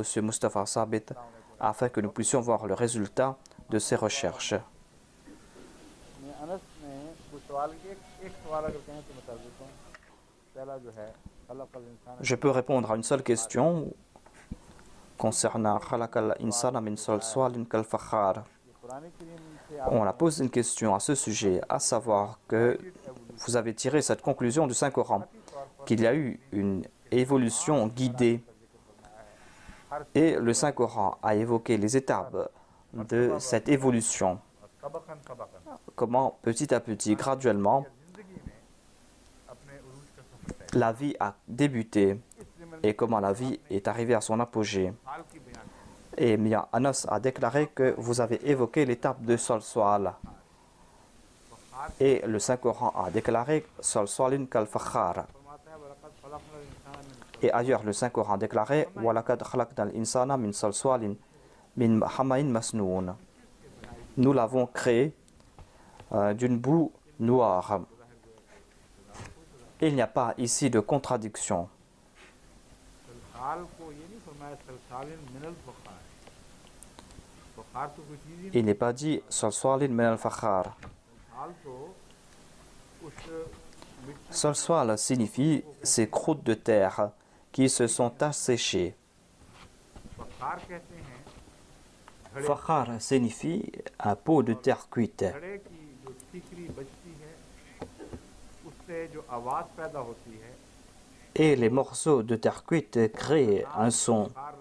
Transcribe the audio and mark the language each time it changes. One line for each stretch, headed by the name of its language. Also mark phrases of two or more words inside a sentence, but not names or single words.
French: Mustafa Sabit afin que nous puissions voir le résultat de ces recherches. Je peux répondre à une seule question concernant
Arabic: خلق الإنسان من صلصال كالفخار.
French: On a posé une question à ce sujet, à savoir que vous avez tiré cette conclusion du Saint-Coran, qu'il y a eu une évolution guidée. Et le Saint-Coran a évoqué les étapes de cette évolution. Comment petit à petit, graduellement, la vie a débuté et comment la vie est arrivée à son apogée. Et Mia Anas a déclaré que vous avez évoqué l'étape de Salsal. Et le Saint-Coran a déclaré
Arabic: صلصال كالفخار.
French: Et ailleurs, le Saint-Coran a déclaré
Arabic: ولقد خلقنا الإنسان من صلصال من حمإ مسنون.
French: Nous l'avons créé d'une boue noire. Il n'y a pas ici de contradiction. Il n'est pas dit
Arabic: صلصال من الفخار.
French: Salsal signifie ces croûtes de terre qui se sont asséchées. Fakhar signifie un pot de terre cuite. Et les morceaux de terre cuite créent un son.